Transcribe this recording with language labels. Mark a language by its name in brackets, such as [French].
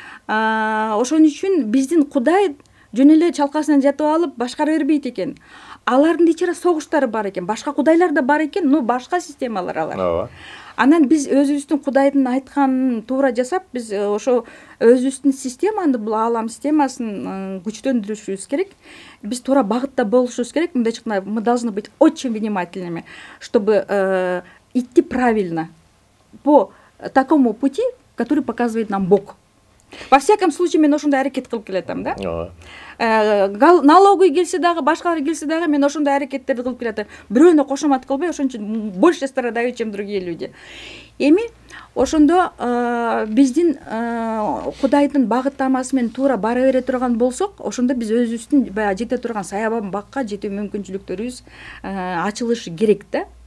[Kyrgyz] Ошон үчүн биздин Кудай жөн эле чалкасынан жатып алып башкара бербейт экен. Алардын ичинде согуштары бар экен, башка кудайлар да бар экен, но башка системалар алар. Анан биз өзүбүздүн Кудайдын айтканын туура жасап, биз ошо өзүбүздүн системаны, бул аалам системасын күчтөндүрүшүбүз керек. Биз туура багытта болушубуз керек. Мындай чыкна, [Russian] мы должны быть очень внимательными, чтобы идти правильно по такому пути, который показывает нам Бог. Во всяком случае, [Kyrgyz] мен ошондой аракет кылып келатам да. Налоговый келсе дагы, башкалар келсе дагы, мен ошондой аракеттерди кылып келатам. Бирөөнө кошомат кылбай, ошон үчүн [Russian] больше страдаю, чем другие люди. [Kyrgyz] Эми ошондо биздин Кудайдын багыттамасы менен туура бара бере турган болсок, ошондо биз өзүбүздүн баягы жете турган саябан бакка жетүү мүмкүнчүлүктөрүбүз ачылышы керек да.